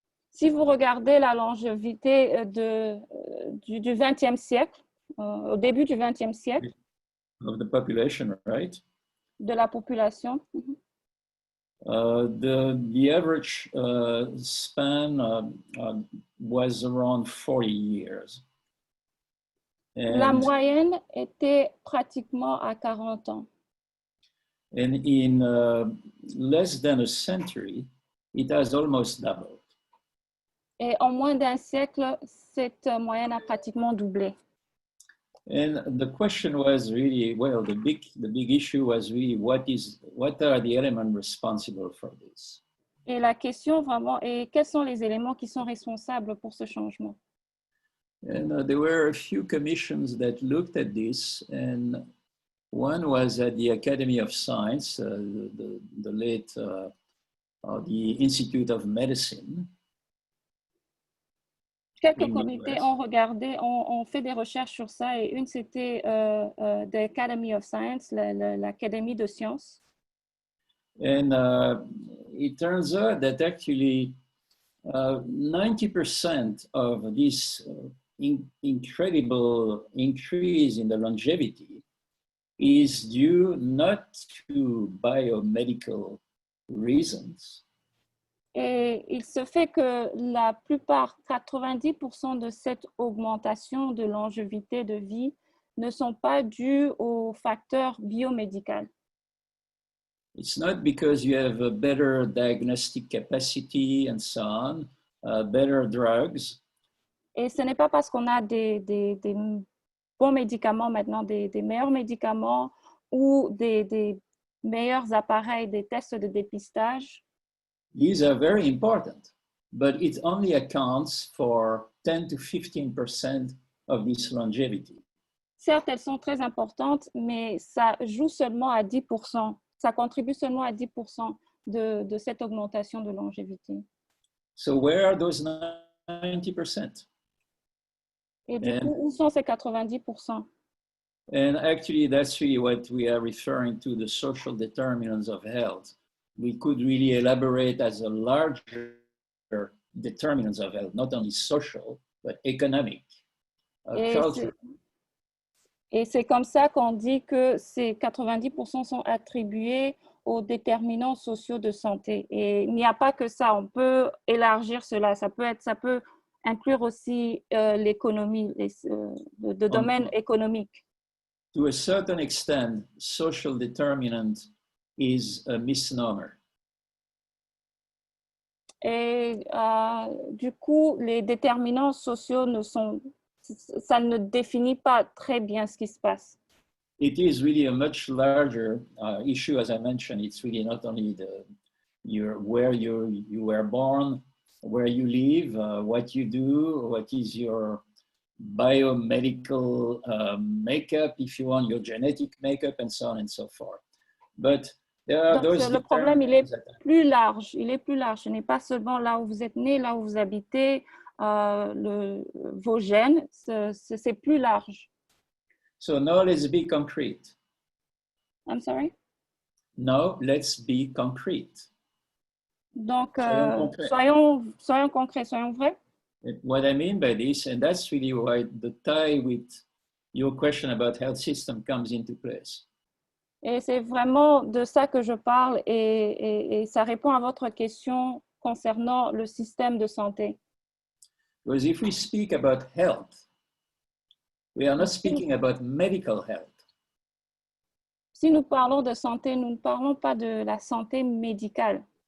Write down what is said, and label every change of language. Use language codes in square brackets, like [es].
[fr] Si vous regardez la longévité du 20e siècle, au début du 20e siècle, [en] of the population, right? [fr] De la population. [en] The average span was around 40 years. [fr] La [en] And, [fr] moyenne était pratiquement à 40 ans. [en] and in less than a century, it has almost doubled. [fr] Et en moins d'un siècle, cette moyenne a pratiquement doublé. [en] And the question was really, well, the big issue was really what are the elements responsible for this? [fr] Et la question vraiment est quels sont les éléments qui sont responsables pour ce changement? [en] And there were a few commissions that looked at this, and one was at the Academy of Science, the late the Institute of Medicine. [fr] Quelques comités ont regardé, ont fait des recherches sur ça, et une c'était the Academy of Science, l'Académie de sciences. [en] And it turns out that actually 90% of this incredible increase in the longevity is due not to biomedical reasons. [fr] Et il se fait que la plupart, 90% de cette augmentation de longévité de vie ne sont pas dus aux facteurs biomédicaux. [en] It's not because you have a better diagnostic capacity and so on, better drugs. [fr] Et ce n'est pas parce qu'on a des bons médicaments maintenant, des meilleurs médicaments ou des meilleurs appareils, des tests de dépistage. [en] These are very important, but it only accounts for 10 to 15% of this longevity. [fr] Certes, elles sont très importantes, mais ça joue seulement à 10%. Ça contribue seulement à 10% de cette augmentation de longévité. [en] So where are those 90%? [fr] Et du coup, où sont ces 90%? [en] And actually, that's really what we are referring to, the social determinants of health. We could really elaborate as a larger determinants of health, not only social, but economic, cultural. [fr] Et c'est comme ça qu'on dit que ces 90% sont attribués aux déterminants sociaux de santé. Et il n'y a pas que ça, on peut élargir cela. Ça peut inclure aussi l'économie, le domaine économique. [en] To a certain extent, social determinant is a misnomer. [fr] Et du coup, les déterminants sociaux ça ne définit pas très bien ce qui se passe. [en] It is really a much larger issue, as I mentioned. It's really not only where you were born, where you live, what you do, what is your biomedical makeup, if you want, your genetic makeup, and so on and so forth. But there are those. [fr] Le problème, il est plus large. Il est plus large. Ce n'est pas seulement là où vous êtes né, là où vous habitez, vos gènes. C'est plus large. [en] So now let's be concrete. I'm sorry? Now let's be concrete. [fr] Donc, soyons concrets, soyons vrais. [en] What I mean by this, and that's really why the tie with your question about health system comes into place. [fr] Et c'est vraiment de ça que je parle et ça répond à votre question concernant le système de santé. [en] Because if we speak about health, we are not speaking about medical health. [fr] Si nous parlons de santé, nous ne parlons pas de la santé médicale.